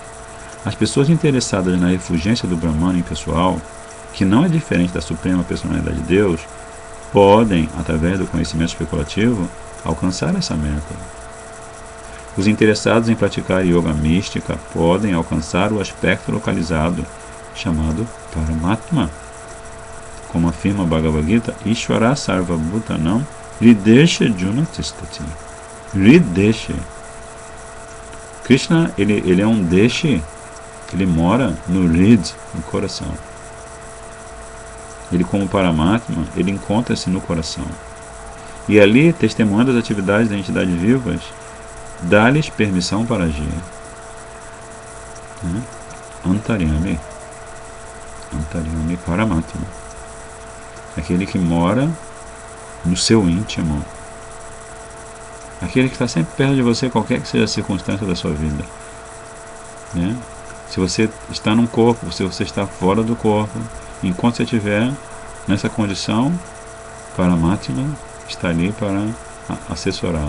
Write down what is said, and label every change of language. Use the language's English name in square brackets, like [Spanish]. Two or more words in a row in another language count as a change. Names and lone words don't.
[Portuguese] As pessoas interessadas na refulgência do Brahman impessoal, que não é diferente da suprema personalidade de Deus, podem, através do conhecimento especulativo, alcançar essa meta. Os interessados em praticar yoga mística podem alcançar o aspecto localizado, chamado Paramatma. Como afirma Bhagavad Gita, [Sanskrit] Ishvara Sarva Bhutanam Ridesha Junatistati. [Portuguese] Ridesha. Krishna, ele é um Deshi, ele mora no Rid, no coração. Ele, como Paramatma, ele encontra-se no coração. E ali, testemunhando as atividades das entidades vivas, dá-lhes permissão para agir. [Sanskrit] Antaryami. Antaryami Paramatma. [Portuguese] Aquele que mora no seu íntimo. Aquele que está sempre perto de você, qualquer que seja a circunstância da sua vida. Né? Se você está num corpo, se você está fora do corpo, enquanto você estiver nessa condição, Paramatma está ali para assessorá-lo.